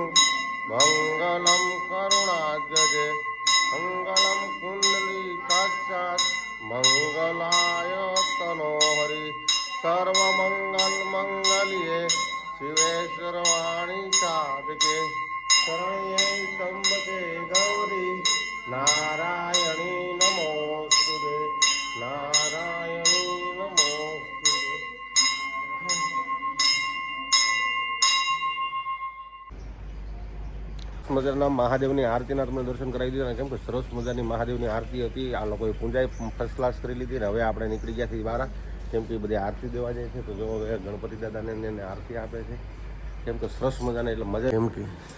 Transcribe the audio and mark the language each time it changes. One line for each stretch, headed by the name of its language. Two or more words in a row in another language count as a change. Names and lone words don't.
Sanskrit: मङ्गलं करुणाध्वजे मङ्गलं कुण्डलीकाक्षात् मङ्गलाय तनोहरि सर्वमङ्गलमङ्गल्ये शिवे सर्वाणि साधके शरण्ये त्र्यम्बके गौरी नारायणी नमोस्तुते नारायणी नमोस्तुते
Gujarati: મજાના મહાદેવની આરતીના તમને દર્શન કરાવી દીધા કેમ કે સરસ મજાની મહાદેવની આરતી હતી આ લોકોએ પૂંજાએ
English: first class
Gujarati: કરી લીધી ને હવે આપણે નીકળી ગયા છીએ બહાર કેમ કે બધી આરતી દેવા જાય છે તો જો હવે ગણપતિ દાદાને એને આરતી આપે છે કેમ કે સરસ મજાને એટલે મજા કેમ કે